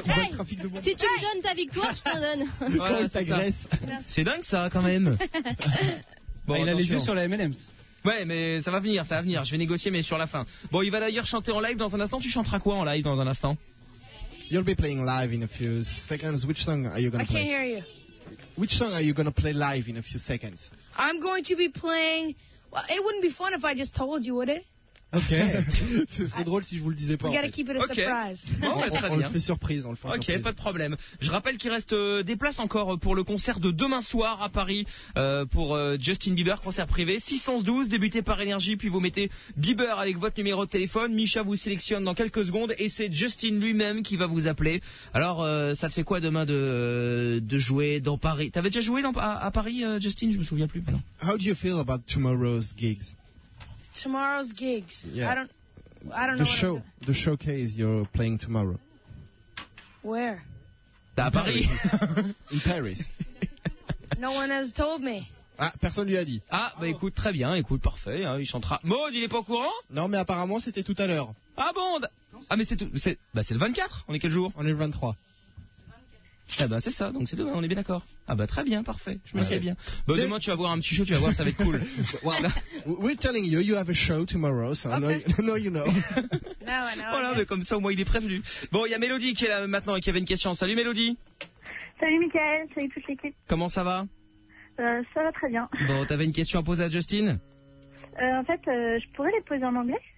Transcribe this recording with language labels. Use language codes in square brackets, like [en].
[fr] Hey, si tu me donnes ta victoire, je t'en donne. Voilà, c'est t'agresse. C'est dingue ça, quand même. Bon, il a les yeux sur la M&M's. Ouais, mais ça va venir. Je vais négocier, mais sur la fin. Bon, il va d'ailleurs chanter en live dans un instant. Tu chanteras quoi en live dans un instant? [en] You'll be playing live in a few seconds. Which song are you going to play? I can't hear you. Which song are you going to play live in a few seconds? I'm going to be playing... Well, it wouldn't be fun if I just told you, would it? [fr] Ok, ce serait drôle si je vous le disais pas. [en] We gotta keep it a surprise. [fr] Okay. Bon, ouais, très bien. On le fait surprise, on le fait. Ok, surprise. Pas de problème. Je rappelle qu'il reste des places encore pour le concert de demain soir à Paris pour Justin Bieber, concert privé. 612, débuté par Énergie, puis vous mettez Bieber avec votre numéro de téléphone. Micha vous sélectionne dans quelques secondes et c'est Justin lui-même qui va vous appeler. Alors, ça te fait quoi demain de jouer dans Paris? T'avais déjà joué à Paris, Justin? Je me souviens plus maintenant. [en] How do you feel about tomorrow's gigs? Tomorrow's gigs. Yeah. I don't know. The showcase you're playing tomorrow. Where? [fr] À Paris. [en] In Paris. No one has told me. [fr] Ah, personne lui a dit. Ah, bah écoute, très bien, écoute, parfait, hein, il chantera. Maud, il est pas au courant? Non, mais apparemment c'était tout à l'heure. Ah bon? Ah, mais c'est le 24, on est quel jour? On est le 23. Ah bah c'est ça, donc c'est demain, on est bien d'accord. Ah bah très bien, parfait, je me sens bien. Bah demain tu vas voir un petit show, tu vas voir, ça va être cool. [en] Well, we're telling you, you have a show tomorrow, so okay. I know you know. No, [fr] voilà, mais comme ça au moins il est prévenu. Bon, il y a Mélodie qui est là maintenant et qui avait une question. Salut Mélodie. Salut Mickaël, salut toute l'équipe. Comment ça va? Ça va très bien. Bon, t'avais une question à poser à Justin? En fait, je pourrais les poser en anglais?